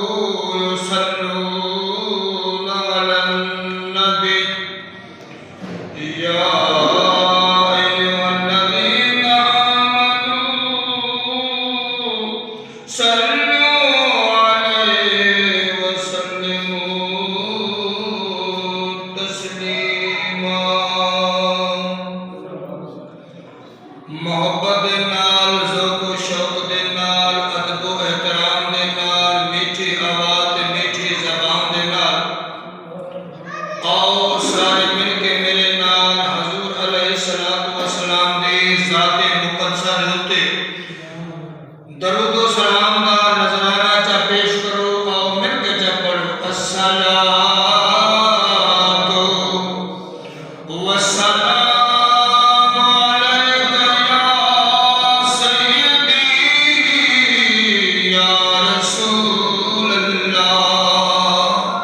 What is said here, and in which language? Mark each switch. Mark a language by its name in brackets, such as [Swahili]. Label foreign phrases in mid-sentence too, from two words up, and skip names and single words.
[Arabic] يصلون على النبي يا أيها الذين آمنوا صلوا عليه وسلموا تسليما. [Punjabi] محبت دے نال ذوق و شوق دے نال ادب و احترام دے نال میٹھی آواز تے میٹھی زبان دے نال آؤ سارے مل کے میرے نال حضور [Arabic] علیہ الصلوۃ والسلام [Punjabi] دی ذات مقدسہ دے اوتے درود و سلام دا نذرانہ چا پیش کرو. آؤ مل کے چا پڑھو [Arabic] الصلاۃ والسلام علیک یا سیدی یا رسول اللہ.